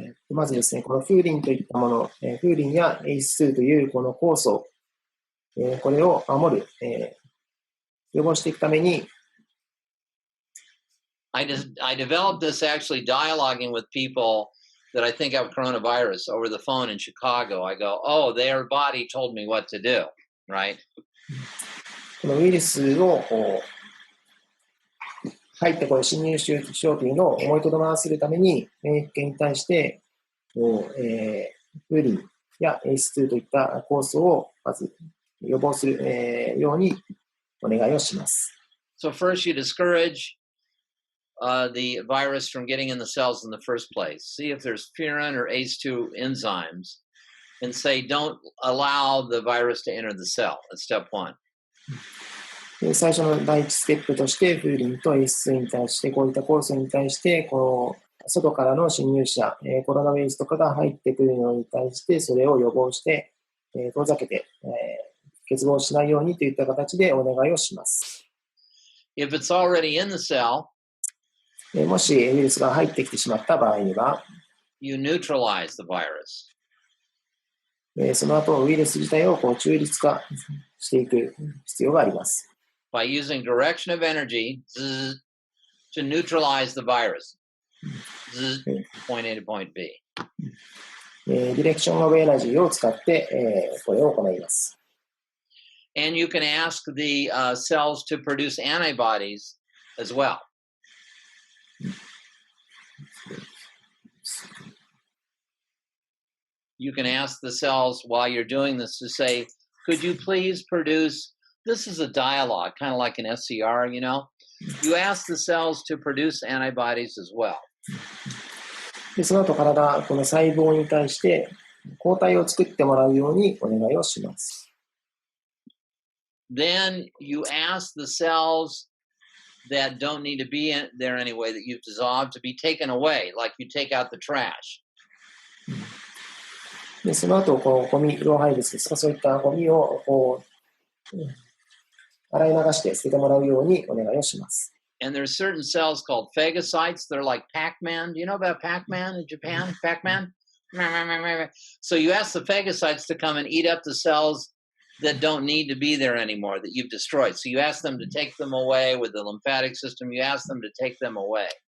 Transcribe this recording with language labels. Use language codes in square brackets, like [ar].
[ja] まずですね、このフーリンといったもの、フーリンや ACE2 というこの酵素、これを守る、予防していくために、 [en] I developed this actually dialoguing with people that I think I have coronavirus over the phone in Chicago, I go, oh, their body told me what to do, right? [ja] このウイルスを入ってこれ侵入しようというのを思いとどまらせるために、免疫系に対して、風鈴や ACE2 といった酵素をまず予防する、ようにお願いをします。 [en] So first you discourage the virus from getting in the cells in the first place. See if there's furin or ACE2 enzymes and say don't allow the virus to enter the cell. That's step one. [ja] 最初の第一ステップとして、風鈴と ACE2 に対して、こういった酵素に対して、外からの侵入者、コロナウイルスとかが入ってくるのに対して、それを予防して、遠ざけて、結合しないようにといった形でお願いをします。 [en] If it's already in the cell, [ja] もしウイルスが入ってきてしまった場合には、 [en] you neutralize the virus. [ja] その後、ウイルス自体を中立化していく必要があります。 [en] By using direction of energy to neutralize the virus. Point A to point B. [ja] ディレクションオブエナジーを使って、これを行います。 [en] And you can ask the cells to produce antibodies as well. You can ask the cells while you're doing this to say, could you please produce, this is a dialogue, kind of like an SCR, you know? You ask the cells to produce antibodies as well. [ja] でその後、この細胞に対して抗体を作ってもらうようにお願いをします。 [en] Then you ask the cells that don't need to be in there anyway, that you've dissolved, to be taken away, like you take out the trash. [ja] でその後、ゴミ、老廃物ですか、そういったゴミを洗い流して捨ててもらうようにお願いをします。 [en] And there's certain cells called phagocytes. They're like Pac-Man. Do you know about Pac-Man in Japan? Pac-Man? So you ask the phagocytes to come and eat up the cells that don't need to be there anymore, that you've destroyed. So you ask them to take them away with the lymphatic system. You ask them to take them away.